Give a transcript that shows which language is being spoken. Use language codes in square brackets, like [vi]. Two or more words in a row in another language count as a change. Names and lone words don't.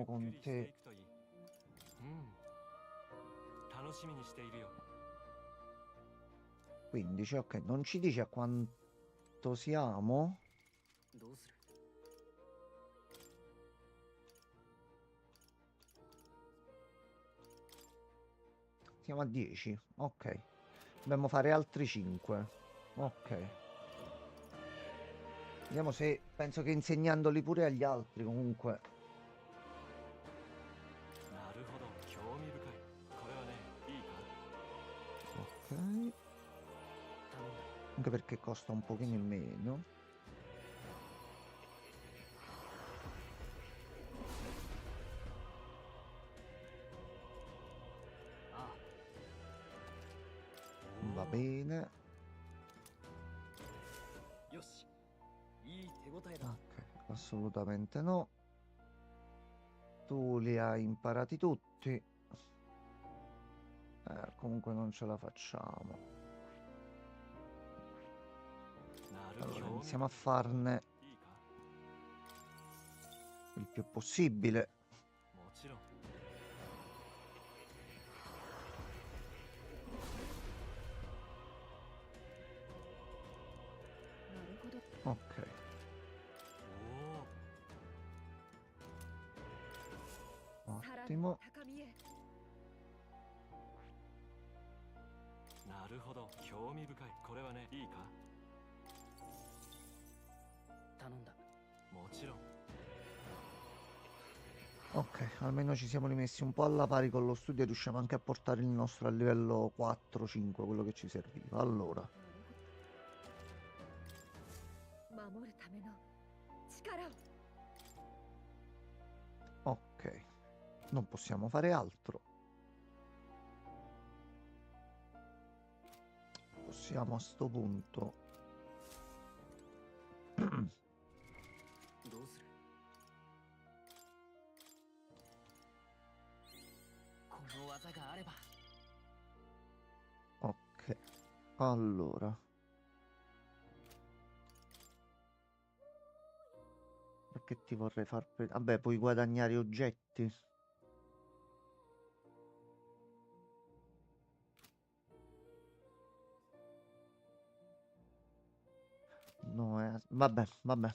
[ja] ゆっく [it] con [ja] りしてい [it] te. [ja] くといい。楽しみにしているよ。 [it] 15, ok, non ci dice a quanto siamo. [ja] どうする？ [it] Siamo a 10. Ok. Dobbiamo fare altri 5. Ok. Vediamo se... Penso che insegnandoli pure agli altri comunque. [ja] なるほど、興味深い。これはね、いいか？ [it] Ok. [ja] 頼んだ。 [it] Anche perché costa un pochino in meno. [ja] あ [it] Va bene. [ja] あ、よし。いい手応えだ。 [it] Ok, assolutamente no. Tu li hai imparati tutti. Comunque non ce la facciamo. [ja] なる [it] Allora, [ja] 興味 [it] iniziamo a farne [ja] いいか？ [it] il più possibile. [ja] もちろん。なるほど。 [it] Ok. [ja] お [it] Ottimo. [ja] 高みへ。お、なるほど、興味深い。これはね、いいか？頼んだ。もちろん。 [it] Ok, almeno ci siamo rimessi un po' alla pari con lo studio e riusciamo anche a portare il nostro a livello 4-5, quello che ci serviva. Allora, [ja] 守るための力を。 [it] ok. Non possiamo fare altro. Possiamo a sto punto [ja] どうする？この技があれば。 [it] Ok, allora. Perché ti vorrei far... Vabbè, puoi guadagnare oggetti. No, vabbè, vabbè.